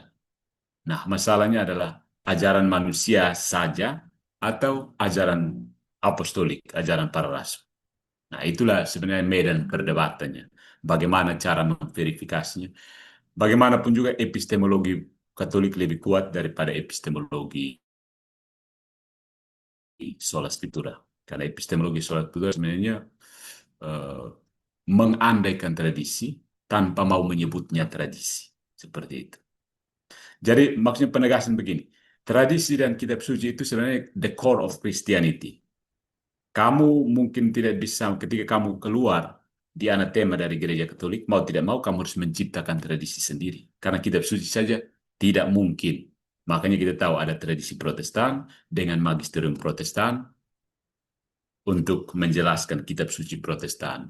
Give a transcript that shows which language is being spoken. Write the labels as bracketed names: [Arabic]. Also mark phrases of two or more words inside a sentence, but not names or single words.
[Indonesian] Nah, masalahnya adalah ajaran manusia saja atau ajaran apostolik, ajaran para rasul. Nah, itulah sebenarnya medan perdebatannya. bagaimana cara memverifikasinya. Bagaimanapun juga epistemologi Katolik lebih kuat daripada epistemologi [Latin] sola scriptura. [Indonesian] Karena epistemologi [Latin] sola scriptura [Indonesian] sebenarnya eh, mengandaikan tradisi tanpa mau menyebutnya tradisi. Seperti itu. Jadi maksudnya penegasan begini. Tradisi dan kitab suci itu sebenarnya [English] the core of Christianity. [Indonesian] Kamu mungkin tidak bisa ketika kamu keluar di anatema dari gereja Katolik, mau tidak mau kamu harus menciptakan tradisi sendiri. Karena kitab suci saja tidak mungkin. Makanya kita tahu ada tradisi Protestan dengan magisterium Protestan untuk menjelaskan kitab suci Protestan.